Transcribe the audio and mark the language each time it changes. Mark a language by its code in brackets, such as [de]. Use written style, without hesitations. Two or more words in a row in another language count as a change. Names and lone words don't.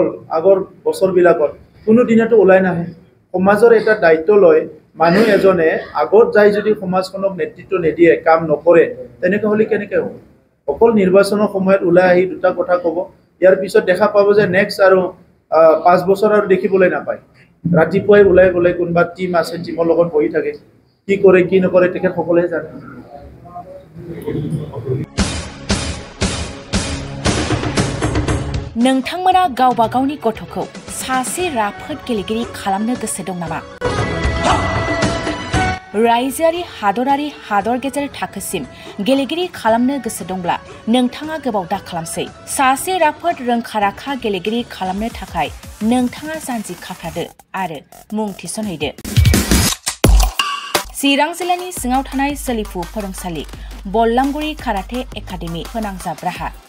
[as] আগৰ বছৰবিলাকত কোনো দিনতো ওলাই নাহে সমাজৰ এটা দায়িত্ব লয় মানুহ এজনে আগত যাই যদি সমাজখনক নেতৃত্ব নিদিয়ে কাম নকৰে তেনেকৈ হলে কেনেকৈ হ'ব অকল নিৰ্বাচনৰ সময়ত ওলাই আহি দুটা কথা ক'ব ইয়াৰ পিছত দেখা পাব যে নেক্সট আৰু 5 বছৰ আৰু দেখিবলৈ নাপায় ৰাতিপুৱাই ওলাই গ'লে কোনবা টিম আছে টিমৰ লগত বহি থাকে কি কৰে কি নকৰে তেখেতসকলে জানে [brx] नोंथांमोना गावबा गावनि गथ'खौ सासे राफोद गेलेगिरि खालामनो गोसो दं नामा रायजोआरि हादरारि हादर गेजेर थाखोसिम गेलेगिरि खालामनो गोसो दंब्ला नोंथाङा गोबाव दा खालामसै सासे राफोद रोंखा-राखा गेलेगिरि खालामनो थाखाय नोंथाङा जानजि खाफ्रादो आरो मुं थिसनहैदो चिरां जिल्लानि सिङाव थानाय सोलिफु फोरोंसालि बल्लामगुरि काराटे एकाडेमि फोनांजाब राहा